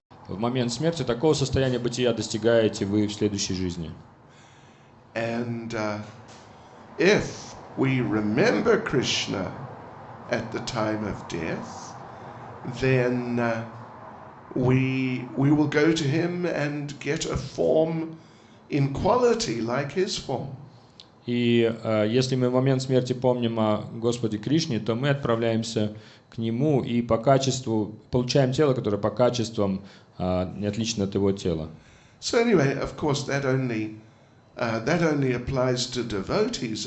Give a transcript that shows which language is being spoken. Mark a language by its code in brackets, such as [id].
[ru] в момент смерти такого состояния бытия достигаете вы в следующей жизни. [en] And if we remember Krishna at the time of death, then we will go to him and get a form in quality like his form. [ru] И если мы в момент смерти помним о Господе Кришне, то мы отправляемся к Нему и по качеству получаем тело, которое по качествам не отлично от Его тела. [en] So anyway, of course, that only applies to devotees.